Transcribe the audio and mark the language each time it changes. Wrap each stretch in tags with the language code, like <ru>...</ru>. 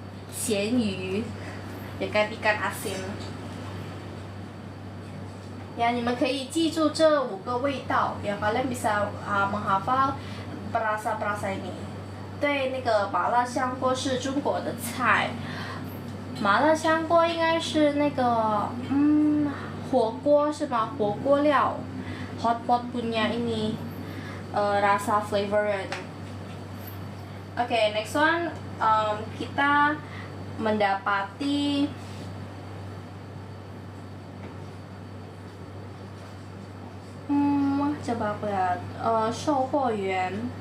<id>咸鱼 ya kan, ikan asin.</id> <zh>Ya, 你们可以记住这5个味道ya,</zh> <id>kalian bisa menghafal perasa-perasa ini.</id> <zh>对，那个麻辣香锅是中国的菜。麻辣香锅应该是那个火锅是吗？火锅料。</zh> <id>Hotpot punya ini rasa flavornya itu. Oke, next one kita mendapati coba aku lihat, 售货员.</id>